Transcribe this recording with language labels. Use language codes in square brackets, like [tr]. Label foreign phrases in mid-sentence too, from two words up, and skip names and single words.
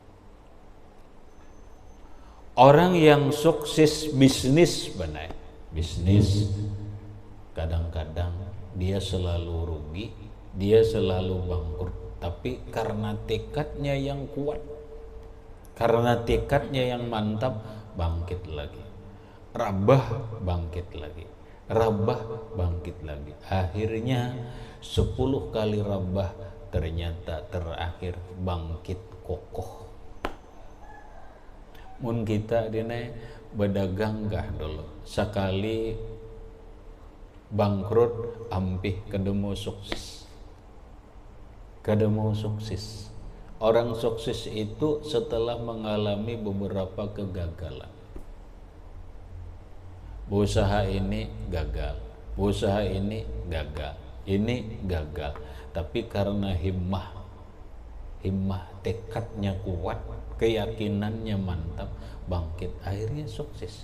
[id] Orang yang sukses bisnis benar, bisnis kadang-kadang dia selalu rugi, dia selalu bangkrut, tapi karena tekadnya yang kuat, karena tekadnya yang mantap, bangkit lagi. Rabah, bangkit lagi. Rabah, bangkit lagi. Akhirnya 10 kali rabah, ternyata terakhir bangkit kokoh. [bjn] Mun kita dina berdagang gah dulu, sekali bangkrut ampih kada mau sukses. Kada mau sukses. [id] Orang sukses itu setelah mengalami beberapa kegagalan. Usaha ini gagal, usaha ini gagal, ini gagal. Tapi karena himmah, tekadnya kuat, keyakinannya mantap, bangkit, akhirnya sukses.